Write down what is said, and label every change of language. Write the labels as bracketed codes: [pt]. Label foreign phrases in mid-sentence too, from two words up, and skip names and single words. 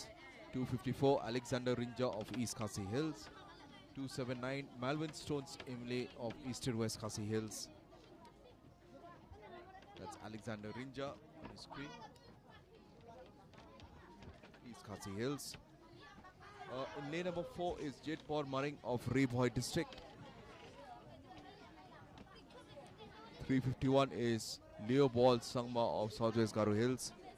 [en] 254 Alexander Rinja of East Khasi Hills. 279 Malvin Stones Imle of Eastern West Khasi Hills. That's Alexander Rinja on the screen. East Khasi Hills. In lane number 4 is Jetpur Maring of Rebhoy District. 351 is Leo Ball Sangma of Southwest Garo Hills.